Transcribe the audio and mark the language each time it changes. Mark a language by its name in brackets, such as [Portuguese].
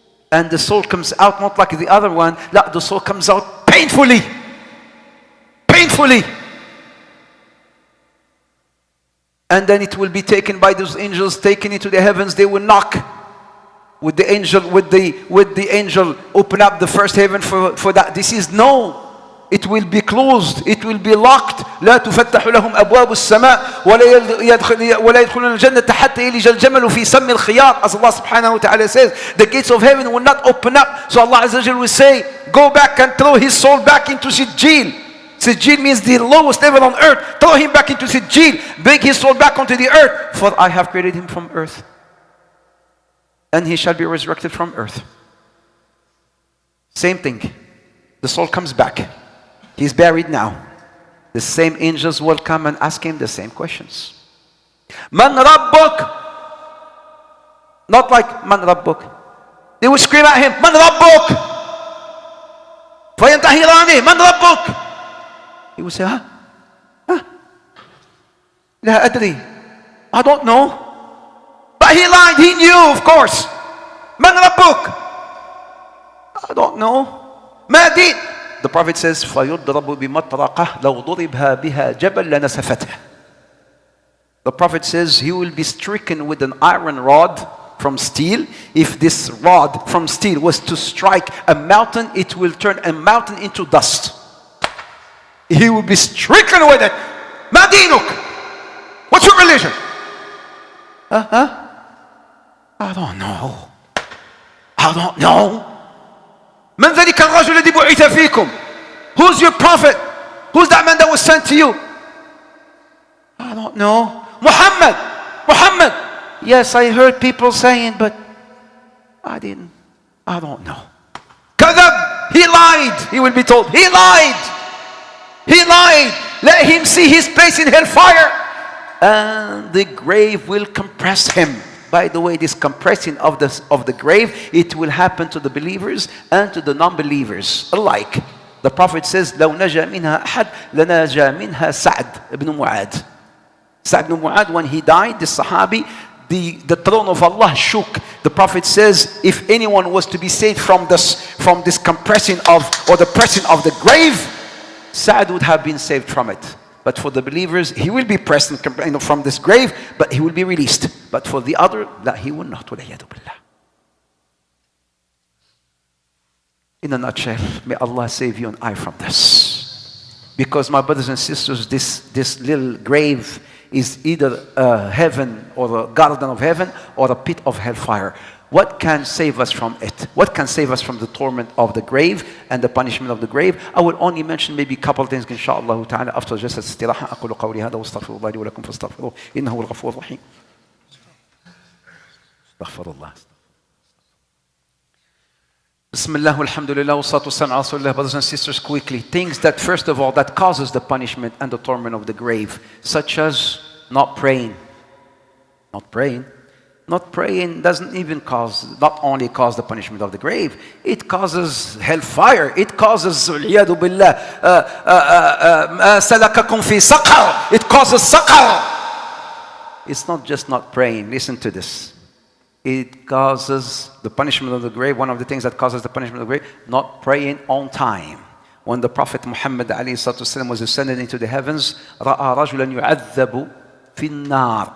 [English] And the soul comes out not like the other one. [Arabic] لا, [English] the soul comes out painfully. Painfully. And then it will be taken by those angels, taken into the heavens. They will knock with the angel, with the angel, open up the first heaven for that. This is no. It will be closed. It will be locked. [Arabic] لا تفتح لهم أبواب السماء ولا يدخلون الجنة حتى يلج الجمل في سم الخياط. [English] As Allah subhanahu wa ta'ala says, the gates of heaven will not open up. So Allah Azza wa Jal will say, go back and throw his soul back into Sijil. Sijil means the lowest level on earth. Throw him back into Sijil. Bring his soul back onto the earth. For I have created him from earth. And he shall be resurrected from earth. Same thing. The soul comes back. He's buried now. The same angels will come and ask him the same questions. Man Rabbuk? Not like Man Rabbuk. They will scream at him, Man Rabbuk? [Arabic] فينتهرانه [English] Man Rabbuk? He will say, [Arabic] لا أدري. [English] I don't know. But he lied, he knew, of course. Man Rabbuk? I don't know. [Arabic] ما دين. [English] The Prophet says, [Arabic] فَيُضْرَبُ بِمَطْرَقَةٍ لَوْ ضُرِبْهَا بِهَا جَبَلْ لَنَسَفَتْهَا. [English] The Prophet says he will be stricken with an iron rod from steel. If this rod from steel was to strike a mountain, it will turn a mountain into dust. He will be stricken with it. [Arabic] مَا دِينُك? [English] What's your religion? I don't know. I don't know. [Arabic] من ذلك الرجل الذي بعث فيكم? [English] Who's your prophet? Who's that man that was sent to you? I don't know. Muhammad. Muhammad. Yes, I heard people saying, but I don't know. [Arabic] كذب. [English] He lied. He will be told. He lied. He lied. Let him see his place in hellfire. And the grave will compress him. By the way, this compressing of the grave, it will happen to the believers and to the non-believers alike. The Prophet says, [Arabic] لو نجا منها أحد لنجا منها سعد [English] ibn Mu'ad. Sa'd ibn Mu'ad, when he died, the Sahabi, the throne of Allah shook. The Prophet says, if anyone was to be saved from this compressing of, or the pressing of the grave, Sa'd would have been saved from it. But for the believers, he will be pressed from this grave, but he will be released. But for the other, that he will not. In a nutshell, may Allah save you and I from this. Because my brothers and sisters, this little grave is either a heaven or a garden of heaven or a pit of hellfire. What can save us from it? What can save us from the torment of the grave and the punishment of the grave? I will only mention maybe a couple of things, inshallah ta'ala, after just [Arabic] استراحة. أقول قولي هذا واستغفر الله لي ولكم فاستغفروه إنه هو الغفور الرحيم. استغفر الله. بسم الله والحمد لله والصلاة والسلام على رسول الله. [English] Brothers and sisters, quickly, things that first of all that causes the punishment and the torment of the grave, such as not praying. Not praying. Not praying doesn't even not only cause the punishment of the grave, it causes hellfire. It causes [Arabic] والعياذ بالله سلككم في سقر. [English] It causes saqar. It's not just not praying. Listen to this. It causes the punishment of the grave. One of the things that causes the punishment of the grave, not praying on time. When the Prophet Muhammad ﷺ was ascended into the heavens, [Arabic] رأى رجلا يعذب في النار.